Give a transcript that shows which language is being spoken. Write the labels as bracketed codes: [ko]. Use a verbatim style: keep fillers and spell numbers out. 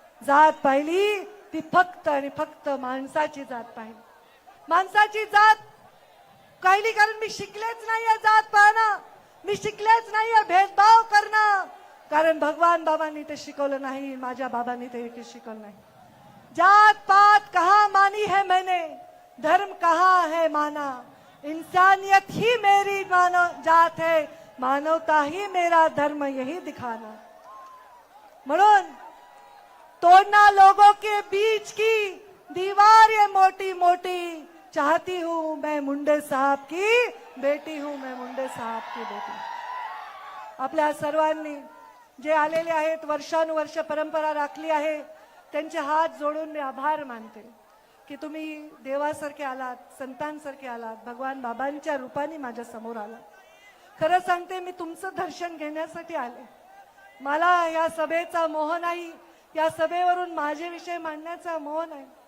[mr] जात पाहिली ती फक्त आणि फक्त माणसाची जात पाहिली. माणसाची जात पाहिली कारण मी शिकलेच नाहीये जात पाहणं, मी शिकलेच नाहीये भेदभाव करणं, कारण भगवान बाबांनी ते शिकवलं नाही, माझ्या बाबांनी ते एकही शिकवलं नाही. [hi] जात पात कहा मानी है मैंने, धर्म कहा है माना, इंसानियत ही मेरी मानव जात है, मानवता ही मेरा धर्म, यही दिखाना. म्हणून तोड़ना लोगों के बीच की दीवार ये मोटी मोटी, चाहती हूं मैं मुंडे साहब की बेटी, हूं मैं मुंडे साहब की बेटी. [mr] आपल्या सर्वांनी जे आलेले आहेत, वर्षानुवर्ष परंपरा राखली आहे, त्यांचे हात जोडून मी आभार मानते की तुम्ही देवासारखे आलात, संतांसारखे आलात, भगवान बाबांच्या रूपाने माझ्या समोर आलात. खरं सांगते, मी तुमचं दर्शन घेण्यासाठी आले. मला या सभेचा मोह नाही, या सभेवरून माझे विषय मांडण्याचा मोह नाही.